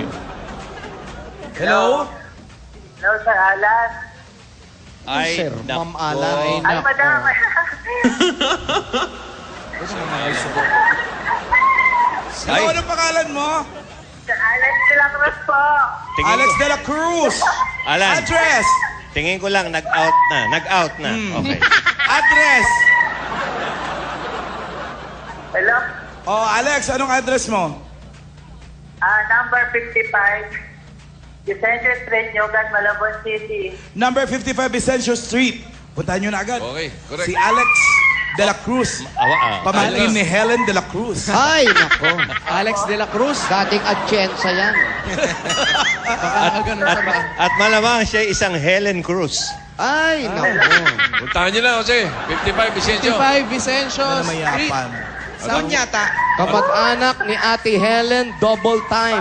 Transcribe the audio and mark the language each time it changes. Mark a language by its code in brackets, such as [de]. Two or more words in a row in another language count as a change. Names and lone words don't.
[tl] Hello? Hello, Sir Alan. Ay, Sir, Ma'am Ala. Ay, madam. Ay. Ano pangalan mo? Sir Alex de la Cruz po. tingin Alex ko, de la Cruz. Alan, Address. tingin ko lang, nag-out na. Nag-out na. Okay. Address. Hello? Oh, Alex, anong address mo? Number 55. Vicente Street, Nyogan, Malabon City. Number 55 Vicencio Street. Puntahan nyo na agad. [en] Okay, correct. [tl] Si Alex de la Cruz. Pamangkin ni Helen de la Cruz. Ay, nako. Alex de la Cruz. Dating Atienza yan. Baka ganun sa ba? At malamang siya isang Helen Cruz. Ay, nako. Puntahan niyo na, Jose. 55, Vicencio. 55 Vicencio Na Street. mayapan. Doon yata. Kamag-anak ni Ate Helen, [en] double time.